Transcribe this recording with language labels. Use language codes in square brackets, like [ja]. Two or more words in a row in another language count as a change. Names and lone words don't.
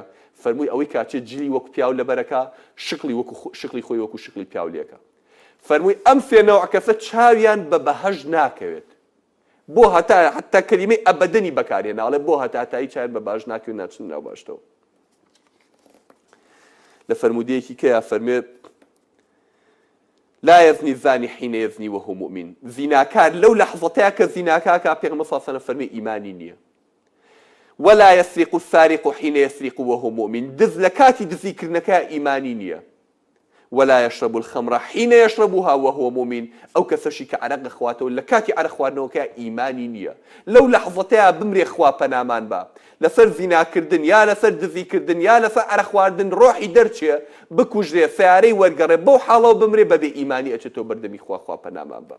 [ckb] فەرمووی ئەوەی کاتێ جلی وەکو پیاو لەبەرەکە شکلی خۆی وەکو شکلی پیاو لێکە. فەرمووی ئەم سێ نەوع کەسە چاویان بە بەهەژ ناکەوێت، بۆ حتا کەلیمەی ئەبەدەنی بەکارهێنا، ئەڵێ بۆ هەتایی چاویان بە بەهەژ ناکەوێت ناچن ناو باشتەوە. لە فەرمودەیەکی کەیە فەرمێ [ar] لا يزني الزاني حين يزني وهو مؤمن. [ckb] زیناکار لەو لەحظەتەیە کە زیناکاکە پێغەمبەر [ar] صلی الله علیه وسلم [ckb] فەرمێ ئیمانی نییە. [ar] ولا يسرق السارق حين يسرق وهو مؤمن. [ckb] دز لە کاتی دزیکردنەکە ئیمانی نییە. [ar] ولا يشرب الخمر حين يشربها وهو مؤمن. [ckb] ئەو کەسەشی کە عەرەق دەخواتەوە لە کاتی عەرەق خواردنەوەکە ئیمانی نییە. لەو لەحظەتەیە بمرێ خوا پەنامان بە لەسەر زیناکردن یا لەسەر دزیکردن یا لەسەر عەرەق خواردن ڕۆحی دەرچێ بکوژرێ سیارەی وەرگەڕێ بەو حاڵەوە بمرێ بەبێ ئیمانی ئەچێتەوە بەردەمی خوا پەنامان بە.